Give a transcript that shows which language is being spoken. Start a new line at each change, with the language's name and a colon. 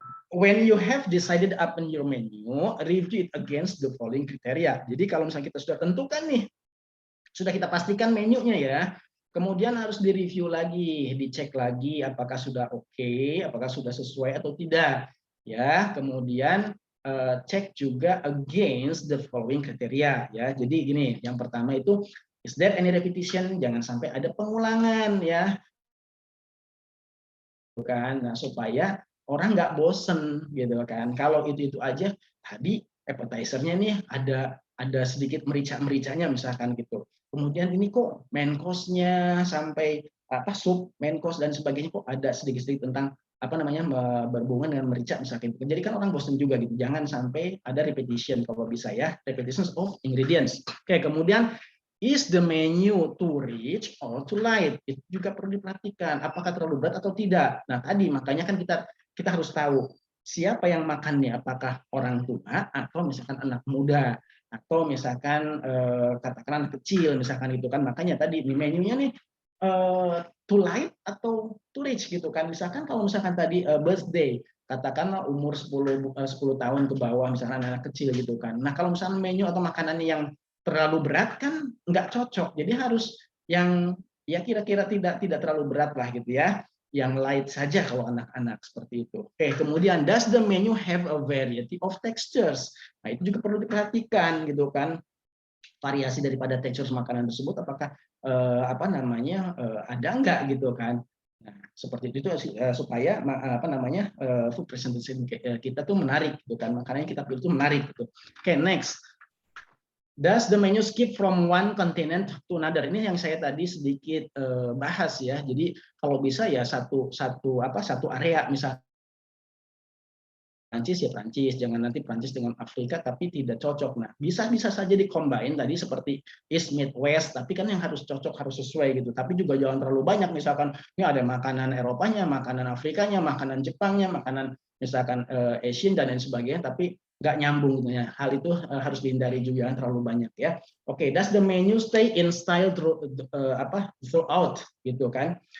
English: When you have decided upon your menu, review it against the following criteria.
Indonesian: Jadi kalau misalnya kita sudah tentukan nih, sudah kita pastikan menunya ya, kemudian harus direview lagi, dicek lagi apakah sudah oke, apakah sudah sesuai atau tidak. Ya, kemudian cek juga
English: against the following criteria
Indonesian: ya. Jadi gini, yang pertama itu
English: is there any repetition?
Indonesian: Jangan sampai ada pengulangan ya. Kan, nah supaya orang nggak bosen gitu kan. Kalau itu aja, tadi appetizer-nya nih ada sedikit merica-mericanya misalkan gitu. Kemudian ini kok main course-nya sampai sup, main course dan sebagainya kok ada sedikit-sedikit tentang berhubungan dengan merica misalkan. Jadi kan orang bosen juga gitu. Jangan sampai ada repetition kalau bisa ya,
English: repetitions of ingredients. Oke,
Indonesian: kemudian
English: is the menu too rich or too light?
Indonesian: Itu juga perlu diperhatikan. Apakah terlalu berat atau tidak? Nah, tadi makanya kan kita harus tahu siapa yang makannya. Apakah orang tua atau misalkan anak muda atau misalkan katakan anak kecil misalkan gitu kan. Makanya tadi di menunya nih
English: too light
Indonesian: atau
English: too rich
Indonesian: gitu kan. Misalkan kalau misalkan tadi birthday, katakanlah umur 10 tahun ke bawah misalkan anak kecil gitu kan. Nah, kalau misalkan menu atau makanan yang terlalu berat kan nggak cocok. Jadi harus yang ya kira-kira tidak terlalu berat lah gitu ya. Yang light saja kalau anak-anak seperti itu.
English: Oke,
Indonesian: kemudian
English: does the menu have a variety of textures?
Indonesian: Nah, itu juga perlu diperhatikan gitu kan. Variasi daripada tekstur makanan tersebut apakah ada enggak gitu kan. Nah, seperti itu supaya food presentation kita tuh menarik gitu kan. Makanya kita pilih itu menarik gitu. Oke, next.
English: Does the menu skip from one continent to another?
Indonesian: Ini yang saya tadi sedikit bahas ya. Jadi kalau bisa ya satu area, misal Prancis ya Prancis, jangan nanti Prancis dengan Afrika tapi tidak cocok. Nah, bisa saja di-combine tadi seperti East Mid West, tapi kan yang harus cocok, harus sesuai gitu. Tapi juga jangan terlalu banyak, misalkan ini ada makanan Eropanya, makanan Afrikanya, makanan Jepangnya, makanan misalkan Asian dan lain sebagainya, tapi nggak nyambung gitu ya. Hal itu harus dihindari juga, terlalu banyak ya.
English: Oke, does the menu stay in style throughout
Indonesian: gitu kan?